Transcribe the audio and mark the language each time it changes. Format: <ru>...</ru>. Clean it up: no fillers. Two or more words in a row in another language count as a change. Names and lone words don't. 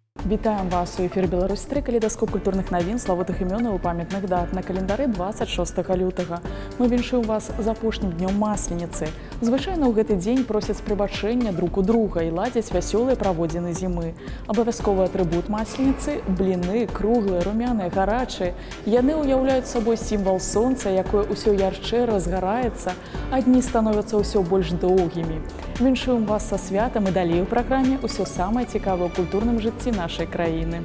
<be>Вітаем вас у эфіры Беларусь-3, калейдаскоп культурных навін, славутых імёнаў і памятных дат на календары 26 лютага. Мы віншуем вас з апошнім днём Масленицы. Звычайна ў гэты дзень просяць прыбачэння</be> <ru>друг у друга</ru> <be>і ладзяць вясёлыя праводзіны зімы. Абавязковы атрыбут Масленицы – бліны, круглыя, румяныя, гарачыя. Яны ўяўляюць сабой сімвал сонца, якое ўсё ярчэй разгараецца, а дні становяцца ўсё больш доўгімі. Віншуем вас са святам і далей у праграме ўсё самае цікавае ў культурным жыцці нашай краіны.</be>